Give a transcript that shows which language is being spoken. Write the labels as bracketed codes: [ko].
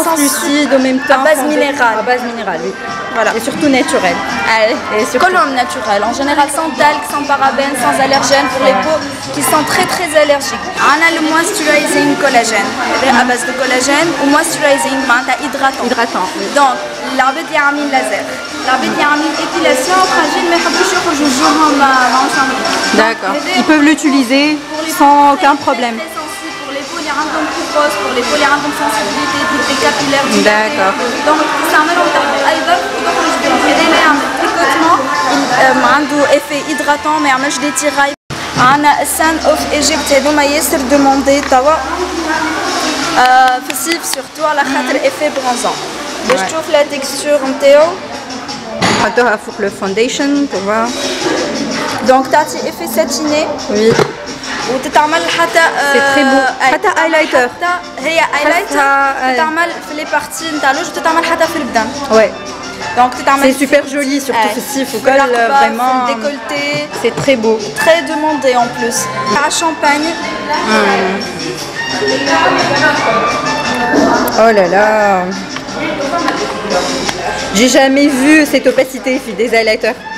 [fr] lucide en même temps. À base minérale. À base minérale, oui. Voilà. Et surtout naturel. Et colombe naturelle, en général sans talc, sans parabènes, sans allergènes pour les peaux qui sont très très allergiques. On a le moisturizing collagène, à base de collagène ou moisturizing hydratant. Hydratant. Oui. [ar] Donc العباد يعمل laser, العباد يعمل épilation fragile ما يحبوش يخرجوا وجوههم معصمين. [fr] D'accord. Ils peuvent l'utiliser sans aucun problème. Pour les peaux [ar] اللي عندهم كوبوس, [fr] pour les peaux [ar] اللي عندهم [fr] sensibilité des capillaires. D'accord. [ar] Donc يستعملوا ايضا يخرج بهم. هذا يعمل تريكوتمون عنده [fr] effet hydratant [ar] ما يعملش دي تيغاي. عندنا السان اوف ايجيبت هذوما ياسر دوموندي توا في الصيف سورتو على خاطر [fr] effet bronzant. [ar] باش تشوف لا تكستور نتاعو. نحطوها فوق لو فونديشن [fr] pour voir. [ar] دونك تعطي [fr] effet satiné. Oui. [ar] وتتعمل حتى [fr] c'est très beau. [ar] حتى highlighter. هي highlighter تتعمل في لي بارتي نتاع الوجه وتتعمل حتى في البدن. [fr] Ouais. Donc c'est super joli surtout ceci, faut que vraiment décolleté. C'est très beau. Très demandé en plus. À Champagne. Oh là là. J'ai jamais vu cette opacité des highlighters.